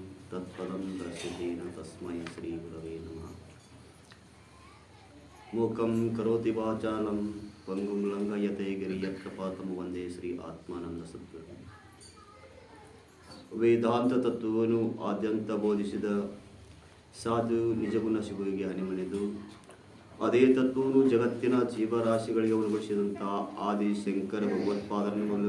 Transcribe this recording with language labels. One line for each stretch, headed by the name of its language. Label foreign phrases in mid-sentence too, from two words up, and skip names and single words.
Sanskrit: ತತ್ಪದಂ ದರ್ಶಿತೇನ ತಸ್ಮೈ ಶ್ರೀ ಗುರವೇ ನಮಃ. ಮೂಕಂ ಕರೋತಿ ವಾಚಾಲಂ ಪಂಗುಂ ಲಂಘಯತೆ ಗಿರಿಯತ್ಕೃಪಾತಂ ವಂದೇ ಶ್ರೀ ಆತ್ಮಾನಂದ ಸದ್ಗುರು.
Kannada: ವೇದಾಂತ ತತ್ವವನ್ನು ಆದ್ಯಂತ ಬೋಧಿಸಿದ ಸಾಧು ನಿಜಗುಣ ಶಿವರಿಗೆ ಹನಿಮಣಿದು ಅದೇ ತತ್ವವನ್ನು ಜಗತ್ತಿನ ಜೀವರಾಶಿಗಳಿಗೆ ಉಣಬಡಿಸಿದಂಥ ಆದಿ ಶಂಕರ ಭಗವತ್ಪಾದರನ್ನು ಒಂದು